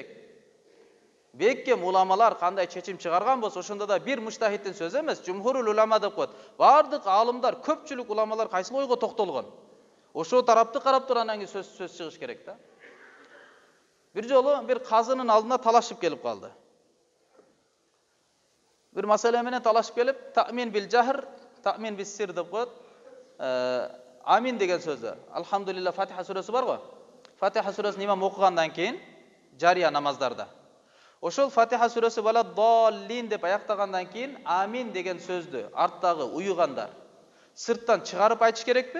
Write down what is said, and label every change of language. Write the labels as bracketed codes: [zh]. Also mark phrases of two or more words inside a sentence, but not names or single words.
[ky] Беккем уламалар кандай чечим чыгарган болсо, ошондо да бир муштахиттин сөзү эмес, жумхурул улама деп коет. Бардык алымдар, көпчүлүк уламалар кайсы ойго токтолгон. Ошо тарапты карап туруп анан кийин сөз чыгыш керек да. Бир жолу бир казынын алдына талашып келип калды. Бир маселе менен талашып келип, [ar] تأمين بالجهر، تأمين بالسر деп коет. [ky] Амин деген сөзү. Алхамдулилlah Фатиха сүрөсү бар го. Фатиха сүрөсүн имам окугандан кийин жария намаздарда. Ошол Фатиха сүрөсү бала доллин деп аяктагандан кийин амин деген сөздү арттагы уюгандар сырттан чыгарып айтыш керекпи?